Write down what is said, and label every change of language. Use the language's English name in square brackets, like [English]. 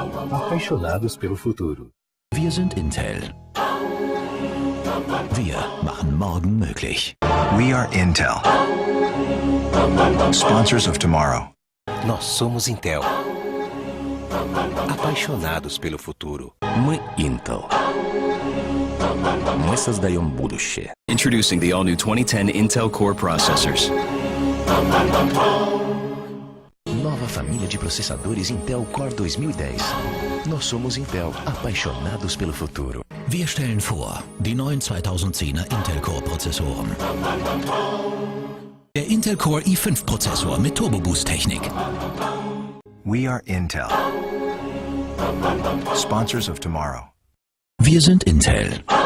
[Portuguese] Apaixonados pelo futuro. [German] Wir sind Intel. Wir machen morgen möglich. [English] We are Intel. Sponsors of tomorrow. [Portuguese] Nós somos Intel. Apaixoнаdos pelo futuro. [Russian] Мы Intel. Мы создаем будущее. [English] Introducing the all-new 2010 Intel Core processors. [Portuguese] Nova família de processadores Intel Core 2010. Nós somos Intel, apaixonados pelo futuro. [German] Wir stellen vor, die neuen 2010er Intel Core Prozessoren. Der Intel Core i5 Prozessor mit Turbo Boost Technik. [English] We are Intel. Sponsors of tomorrow. [German] Wir sind Intel.